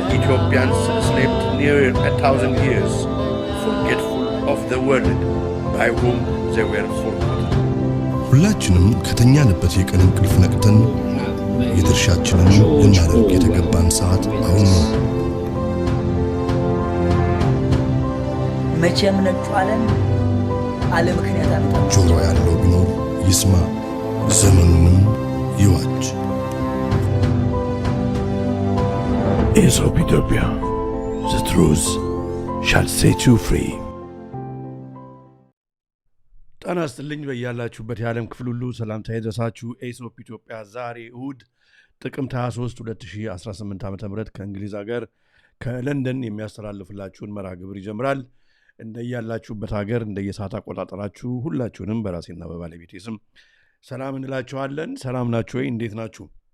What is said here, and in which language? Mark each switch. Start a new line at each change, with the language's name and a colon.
English: Ethiopians slept near 1,000 years, forgetful of the world by whom they were forgotten.
Amharic: ሁላችንም ከተኛንበት የቀን እንቅልፍ ነቅተን የድርሻችንን ልናደርግ የተገባን ሰዓት አሁን ነው። መቼም ነጩ ዓለም አለ ምክንያት አመጣ። ጆሮ ያለው ቢኖር ይስማ፣ ዘመኑንም ይዋጅ።
English: Aesop Ethiopia, the truth shall set you free.
Amharic: ጤና ይስጥልኝ በያላችሁበት የዓለም ክፍል ሁሉ ሰላምታ ይድረሳችሁ። ኤሶፕ ኢትዮጵያ ዛሬ እሁድ ጥቅምት 23 2018 ዓ.ም ከእንግሊዝ ሀገር ከለንደን የሚያስተላልፍላችሁን መርሃ ግብር ይጀምራል። እንደያላችሁበት ሀገር እንደየሰዓት አቆጣጠራችሁ ሁላችሁንም በራሴና በባለቤቴ ስም ሰላም እንላችኋለን። ሰላም ናችሁ ወይ? እንዴት ናችሁ?